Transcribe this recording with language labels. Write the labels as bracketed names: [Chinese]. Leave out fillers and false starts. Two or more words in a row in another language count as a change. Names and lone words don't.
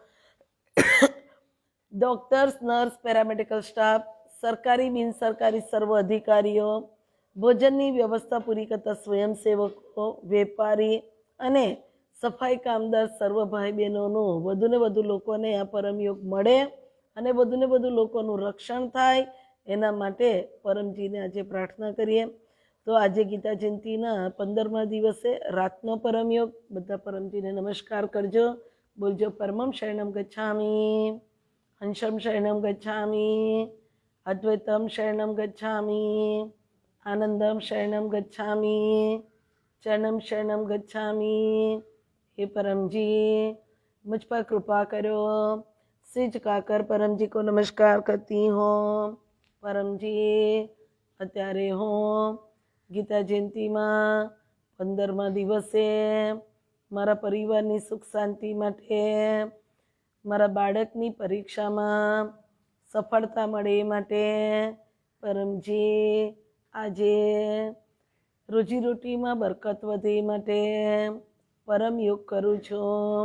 [Gujarati] ડોક્ટર્સ, નર્સ, પેરામેડિકલ સ્ટાફ, સરકારી બિનસરકારી સર્વ અધિકારીઓ, ભોજનની વ્યવસ્થા પૂરી કરતા સ્વયંસેવકો, વેપારી અને સફાઈ કામદાર સર્વ ભાઈ બહેનોનું વધુને વધુ લોકોને આ પરમયોગ મળે અને વધુને વધુ લોકોનું રક્ષણ થાય એના માટે પરમજીને આજે પ્રાર્થના કરીએ. તો આજે ગીતા જયંતિના 15મા દિવસે રાતનો પરમયોગ. બધા પરમજીને નમસ્કાર કરજો. [Sanskrit] બોલજો परमं शरणं गच्छामि, हंसं शरणं गच्छामि, अद्वैतं शरणं गच्छामि, आनन्दं शरणं गच्छामि, चरणं शरणं गच्छामि. [Hindi] हे परमजी मुझ पर कृपा करो. सिर झुकाकर परमजी को नमस्कार करती हूँ. [Gujarati] परमजी અત્યારે હું ગીતા જયંતિમાં 15મા દિવસે મારા પરિવારની સુખ શાંતિ માટે, મારા બાળકની પરીક્ષામાં સફળતા મળે એ માટે પરમજી આજે રોજીરોટીમાં બરકત વધે એ માટે પરમ યોગ કરું છું.